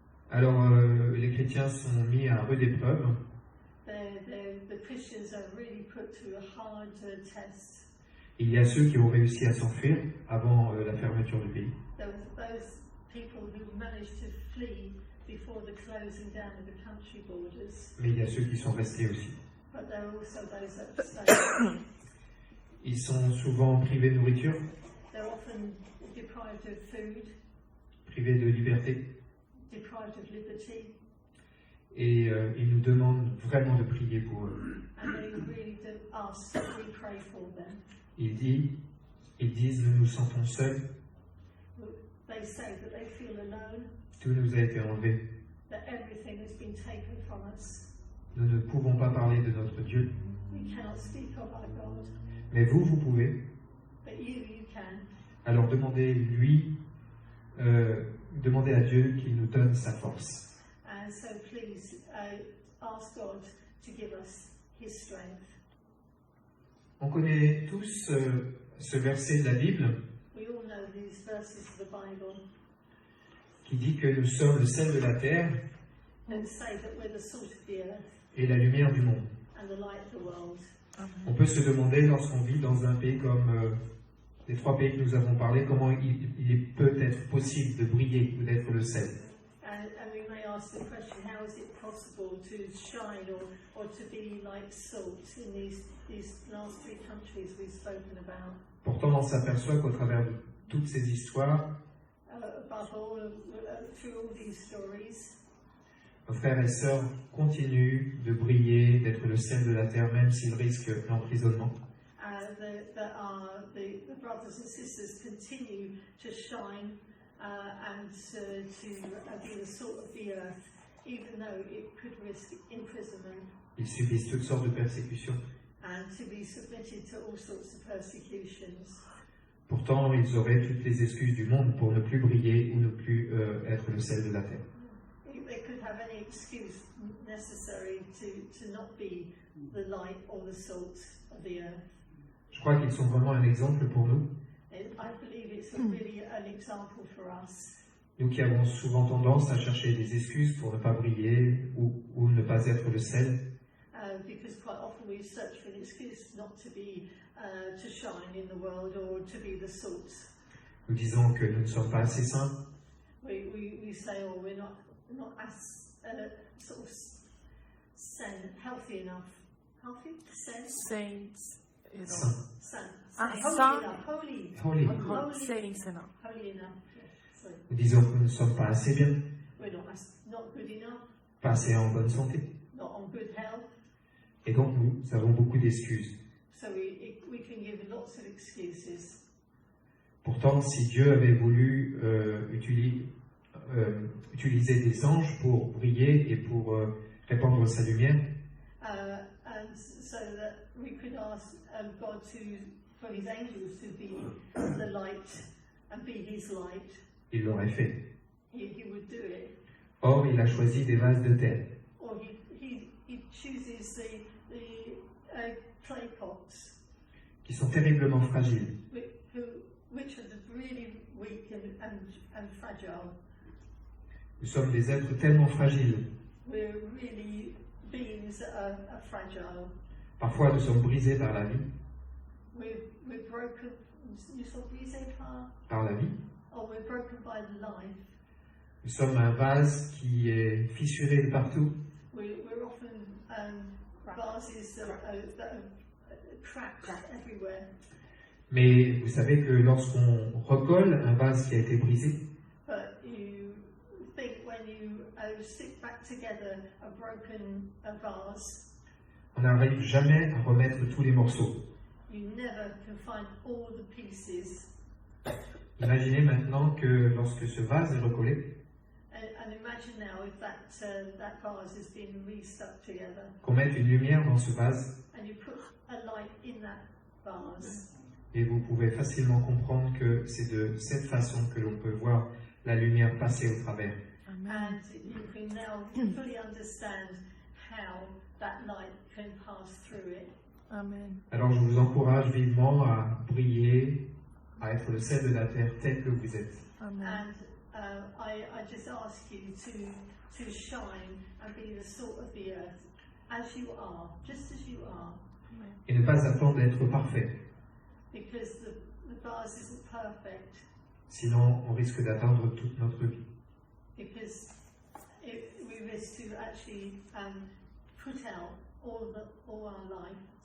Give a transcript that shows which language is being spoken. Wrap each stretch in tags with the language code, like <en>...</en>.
<fr>Alors les chrétiens sont mis à rude épreuve</fr> <en>The Christians are really put to a hard test.</en> <fr>Il y a ceux qui ont réussi à s'enfuir avant la fermeture du pays.</fr> <en>Those people who managed to flee before the closing down of the country borders.</en> <fr>Mais il y a ceux qui sont restés aussi.</fr> <en>But there are also those that stayed.</en> <fr>Ils sont souvent privés de nourriture,</fr> <en>They're often deprived of food,</en> <fr>privés de liberté.</fr> <en>deprived of liberty,</en> <fr>Et ils nous demandent vraiment de prier pour eux.</fr> <en>and they really do ask that we pray for them.</en> <fr>Ils disent, nous nous sentons seuls,</fr> <en>They say that they feel alone,</en> <fr>tout nous a été enlevé.</fr> <en>that everything has been taken from us.</en> <fr>Nous ne pouvons pas parler de notre Dieu.</fr> <en>We cannot speak of our God,</en> <fr>Mais vous pouvez.</fr> <en>but you can.</en> <fr>Alors demandez à Dieu qu'il nous donne sa force.</fr> <en>And so please ask God to give us His strength.</en> <fr>On connaît tous ce verset de la Bible</fr> <en>We all know these verses of the Bible</en> <fr>qui dit que nous sommes le sel de la terre</fr> <en>that say that we're the salt of the earth</en> <fr>et la lumière du monde.</fr> <en>and the light of the world.</en> <fr>On peut se demander, lorsqu'on vit dans un pays comme les 3 pays que nous avons parlé, comment il peut être possible de briller ou d'être le sel.</fr> <en>And we may ask the question, how is it possible to shine or to be like salt in these last 3 countries we've spoken about?</en> <fr>Pourtant, on s'aperçoit qu'au travers de toutes ces histoires,</fr> <en>Above all, through all these stories,</en> <fr>nos frères et sœurs continuent de briller, d'être le sel de la terre, même s'ils risquent l'emprisonnement.</fr> <en>the brothers and sisters continue to shine and to be the salt of the earth, even though it could risk imprisonment</en> <fr>Ils subissent toutes sortes de persécutions.</fr> <en>and to be submitted to all sorts of persecutions.</en> <fr>Pourtant, ils auraient toutes les excuses du monde pour ne plus briller ou ne plus être le sel de la terre.</fr> <en>They could have any excuse necessary to not be the light or the salt of the earth.</en> <fr>Je crois qu'ils sont vraiment un exemple pour nous,</fr> <en>And I believe it's really an example for us.</en> <fr>nous qui avons souvent tendance à chercher des excuses pour ne pas briller ou ne pas être le sel.</fr> <en>Because quite often we search for an excuse not to be, to shine in the world or to be the salt.</en> <fr>Nous disons que nous ne sommes pas assez saints,</fr> <en>We say, oh, we're not as sort of healthy enough. Healthy?</en> <fr>Saints. Saint. Ah,</fr> <en>Holy</en> <fr>saint.</fr> <en>enough. Holy. holy.</en> <fr>Saints, non.</fr> <en>Holy enough. Sorry.</en> <fr>Nous disons que nous ne sommes pas assez bien,</fr> <en>We're not good enough.</en> <fr>pas assez en bonne santé.</fr> <en>Not on good health.</en> <fr>Et donc nous avons beaucoup d'excuses.</fr> <en>So we can give lots of excuses.</en> <fr>Pourtant, si Dieu avait voulu utiliser des anges pour briller et pour répandre sa lumière,</fr> <en>And so that we could ask God for His angels to be the light and be His light,</en> <fr>il l'aurait fait.</fr> <en>He would do it.</en> <fr>Or, il a choisi des vases de terre</fr> <en>Or He chooses the clay pots,</en> <fr>qui sont terriblement fragiles.</fr> <en>which are really weak and fragile.</en> <fr>Nous sommes des êtres tellement fragiles.</fr> <en>We're really beings that are fragile.</en> <fr>Parfois, nous sommes brisés par la vie,</fr> <en>We're broken.</en> <fr>Nous sommes brisés par la vie.</fr> <en>or we're broken by life.</en> <fr>Nous sommes un vase qui est fissuré de partout.</fr> <en>We're often vases that are cracked everywhere.</en> <fr>Mais vous savez que lorsqu'on recolle un vase qui a été brisé,</fr> <en>But you think when you stick back together a broken vase,</en> <fr>on n'arrive jamais à remettre tous les morceaux.</fr> <en>you never can find all the pieces.</en> <fr>Imaginez maintenant que lorsque ce vase est recollé,</fr> <en>And imagine now if that vase has been re-stuck together,</en> <fr>qu'on mette une lumière dans ce vase,</fr> <en>and you put a light in that vase.</en> <fr>et vous pouvez facilement comprendre que c'est de cette façon que l'on peut voir la lumière passer au travers.</fr> <en>And you can now fully understand how that light can pass through it. Amen.</en> <fr>Alors je vous encourage vivement à briller, à être le sel de la terre tel que vous êtes.</fr> <en>Amen. And I just ask you to shine and be the salt of the earth as you are, just as you are,</en> <fr>Et ne pas attendre d'être parfait,</fr> <en>because the vase isn't perfect,</en> <fr>sinon on risque d'atteindre toute notre vie.</fr> <en>because we risk to actually put out all our life.</en>